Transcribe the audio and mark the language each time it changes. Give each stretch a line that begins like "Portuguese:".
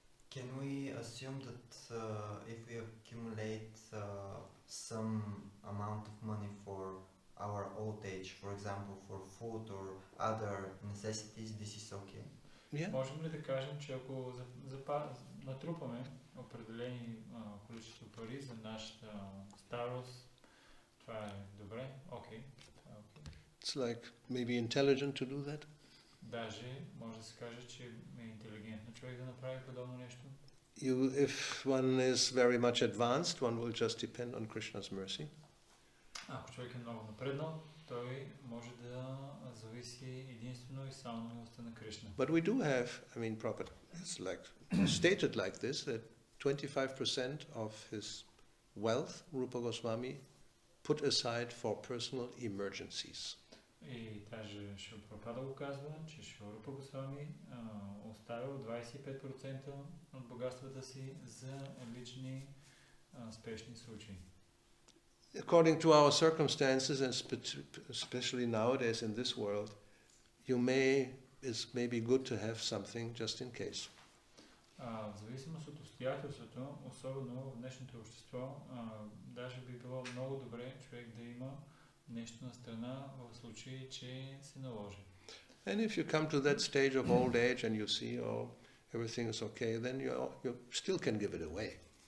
English: Can we assume that if we accumulate some amount of money for our old age, for example, for food or other necessities, this is okay? Yeah.
Bulgarian: Можем ли да кажем, че ако натрупаме определени количество пари за нашата старост, това е добре, окей.
English: It's like maybe intelligent to do that.
Bulgarian: Даже може да се каже, че е интелигентно човек да направи подобно нещо.
English: If one is very much advanced, one will just depend on Krishna's mercy.
Bulgarian: Ако човек е много напреднал, той може да зависи единствено и само на милостта на Кришна.
English: But we do have, Prabhupada, it's like stated like this, that 25% of his wealth, Rupa Goswami, put aside for personal emergencies.
Bulgarian: И даже Шрила Прабхупада го казва, че Шрила Рупа Госвами оставил 25% от богатствата си за лични спешни случаи.
English: According to our circumstances, and especially nowadays in this world, it's maybe good to have something just in case.
Bulgarian: В зависимост от обстоятелството, особено в днешното общество, даже би било много добре човек да има нещо на страна в случай, че се наложи.
English: And if you come to that stage of old age and you see, everything is okay, then you still can give it away.